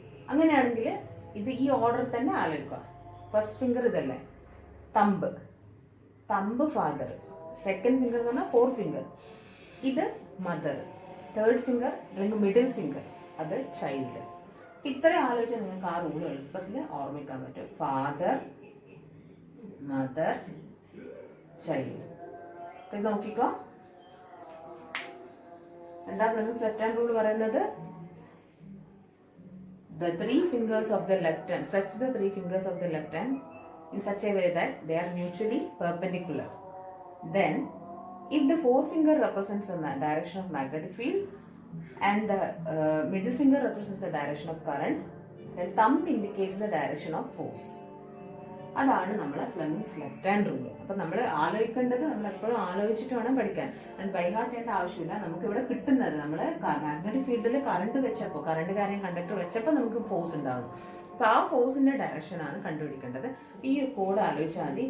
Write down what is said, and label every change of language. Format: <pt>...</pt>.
<ml>അങ്ങനെയാണെങ്കിൽ ഇത് ഈ ഓർഡർ തന്നെ ആലോചിക്കുക. ഫസ്റ്റ് ഫിംഗർ ഇതല്ലേ, തമ്പ് ഫാദർ, സെക്കൻഡ് ഫിംഗർ എന്ന് പറഞ്ഞാൽ 4th ഫിംഗർ, ഇത് മദർ, 3rd ഫിംഗർ അല്ലെങ്കിൽ മിഡിൽ ഫിംഗർ അത് ചൈൽഡ്. ഇത്രയും ആലോചിച്ചാൽ നിങ്ങൾക്ക് ആ റൂൾ എളുപ്പത്തിൽ ഓർമ്മിക്കാൻ പറ്റും. Father, mother, child. ഇത് നോക്കിക്കോ, എന്താ ഫ്ലെമിങ്സ് ലെഫ്റ്റ് ഹാൻഡ് റൂൾ പറയുന്നത്?</ml> <en>The 3 fingers of the left hand, stretch the 3 fingers of the left hand in such a way that they are mutually perpendicular. Then, if the 4th finger represents the direction of magnetic field and the middle finger represents the direction of current, then thumb indicates the direction of force.</en> <ml>അതാണ് നമ്മളെ Fleming's left hand rule. അപ്പം നമ്മൾ ആലോചിക്കേണ്ടത്, നമ്മൾ എപ്പോഴും ആലോചിച്ചിട്ട് വേണം പഠിക്കാൻ. ആൻഡ് ബൈ ഹാർട്ട് ചെയ്യേണ്ട ആവശ്യമില്ല. നമുക്ക് ഇവിടെ കിട്ടുന്നത് നമ്മൾ മാഗ്നറ്റിക് ഫീൽഡിൽ കറണ്ട് വെച്ചപ്പോൾ, കറണ്ട് കാര്യം കണ്ടക്ടർ വെച്ചപ്പോൾ നമുക്ക് ഫോഴ്സ് ഉണ്ടാകും. അപ്പോൾ ആ ഫോഴ്സിന്റെ ഡയറക്ഷനാണ് കണ്ടുപിടിക്കേണ്ടത്. ഈ കോഡ് ആലോചിച്ചാൽ മതി.</ml>